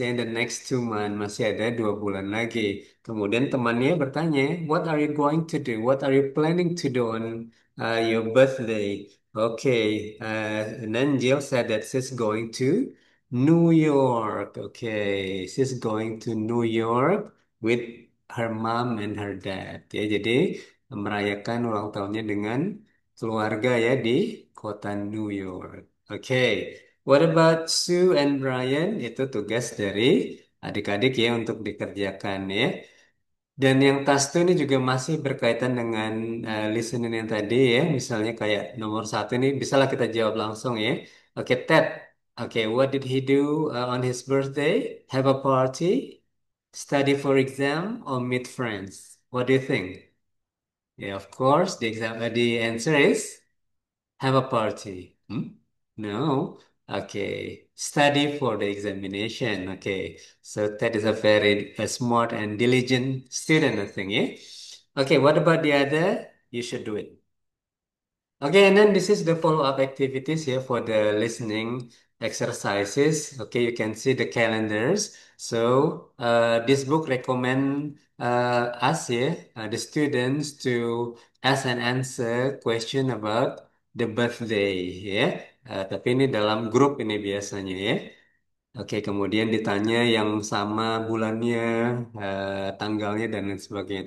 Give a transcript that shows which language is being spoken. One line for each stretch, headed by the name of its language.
English: In the next 2 months
Indonesian: masih ada 2 bulan lagi. Kemudian temannya bertanya,
English: what are you going to do? What are you planning to do on your birthday? Okay, and then Jill said that she's going to New York. Okay, she's going to New York with her mom and her dad.
Indonesian: Ya, jadi merayakan ulang tahunnya dengan keluarga ya di kota New York.
English: Oke, what about Sue and Brian?
Indonesian: Itu tugas dari adik-adik ya untuk dikerjakan ya. Dan yang task 2 ini juga masih berkaitan dengan listening yang tadi ya. Misalnya kayak nomor satu ini bisalah kita jawab langsung ya. Oke, Ted.
English: Oke, what did he do on his birthday? Have a party? Study for exam or meet friends? What do you think? Yeah, of course. The answer is have a party. Hmm? No. Okay. Study for the examination. Okay. So that is a very smart and diligent student, I think. Yeah. Okay. What about the other? You should do it. Okay, and then this is the follow-up activities here for the listening exercises. Okay, you can see the calendars. So this book recommend us here, the students, to ask and answer question about the birthday.
Indonesian: Ya. Tapi ini dalam grup ini biasanya ya. Oke, kemudian ditanya yang sama bulannya, tanggalnya, dan lain sebagainya.